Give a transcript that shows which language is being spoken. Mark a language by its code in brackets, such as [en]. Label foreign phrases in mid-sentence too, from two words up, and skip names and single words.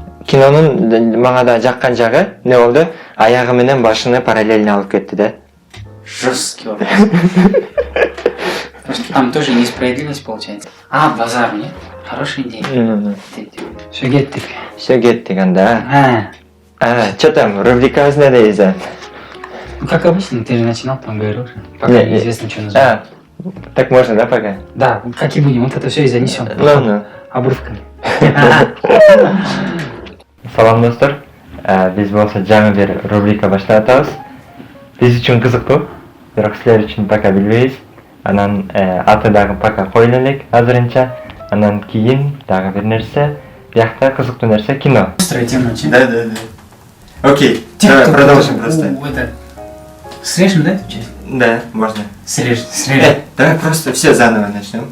[ky] кинонун мага да жаккан жагы эмне болду? Аягы менен башыны параллельно алып кетти да. [ru] Жесткий вопрос. Потому что там тоже несправедливость получается. А, базар, нет? Хорошая идея. Все кеттик. [ky] Все кеттик анда. [ru] Что там, [ky] рубрикабыз не дейзе? [ru] Ну, как обычно, ты же начинал, там говорил, пока неизвестно, что назвать. Так можно, да, пока? Да, как и будем, вот это все и занесем. Обрывками. [ky] Салам, достор. Биз болсо жаңы бир рубрика баштап атабыз. Биз үчүн кызыктуу, бирок силер үчүн пока билбейбиз. Анан аты дагы пока коюла элек азырынча. Анан кийин дагы бир нерсе, биякта кызыктуу нерсе кино. [ru] Острая тема очень. Да. Окей, давай продолжим просто. Срежем, да, эту часть? Да, можно. Срежем. Давай просто все заново начнем.